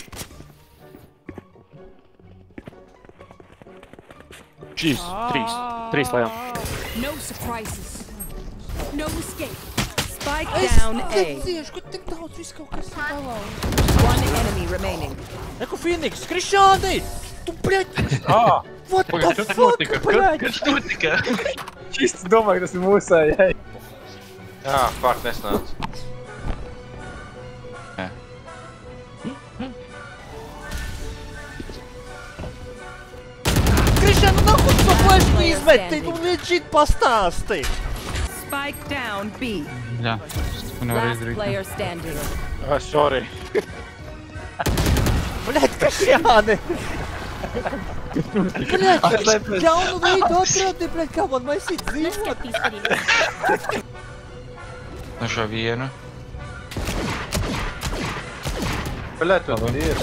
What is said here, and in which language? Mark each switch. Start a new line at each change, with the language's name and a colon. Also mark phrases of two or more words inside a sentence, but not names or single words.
English: Jeez,
Russian: три слоя.
English: No surprises. No escape. Spike down A. One enemy remaining. Eku Phoenix,
Latvian: Krišāni! Tu, bļaļ!
English: What the fuck,
Latvian: bļaļ! Kas notika? Čisti domāju, ka tas ir mūsējai. Jā, fuck, nesnāc. Krišāni, nahуй tu flashku izmeti, tu legit pastāsti!
English: Spike down B.
Latvian: Jā, tu nevari
English: Last
Latvian: izdarīt.
English: player standing. Sorry.
Latvian: Bļaļ, Krišāni! Bļaļ, jaunu veidu atradi, bļaļ, kā man maisīt dzīvot! No šo vienu. Bļaļ, tu ir.